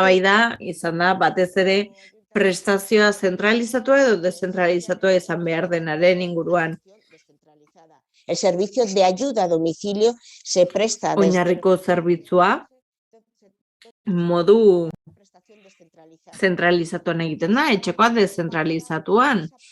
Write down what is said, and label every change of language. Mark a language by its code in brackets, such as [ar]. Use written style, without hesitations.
[eu] Eztabaida izan da batez ere prestazioa zentralizatua edo deszentralizatua izan behar denaren inguruan. [es] El servicio de ayuda a domicilio se presta... [eu] Oinarriko zerbitzua modu zentralizatuan egiten da, etxekoa deszentralizatuan.